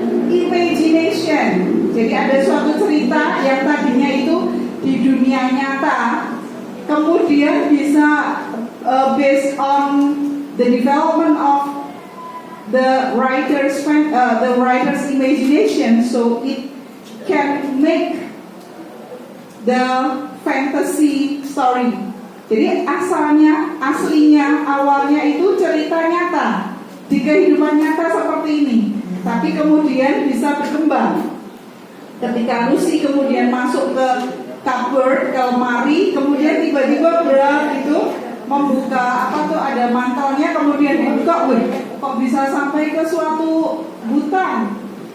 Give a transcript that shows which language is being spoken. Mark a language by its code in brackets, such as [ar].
[id] Imagination. Jadi ada suatu cerita yang tadinya itu di dunia nyata, kemudian bisa [en] based on the development of the writer's imagination, so it can make the fantasy story. [id] Jadi aslinya, awalnya itu cerita nyata di kehidupan nyata seperti ini, tapi kemudian bisa berkembang. Ketika Lucy kemudian masuk ke cupboard, ke lemari, kemudian tiba-tiba berat itu membuka ada mantelnya, kemudian dibuka, kok bisa sampai ke suatu hutan?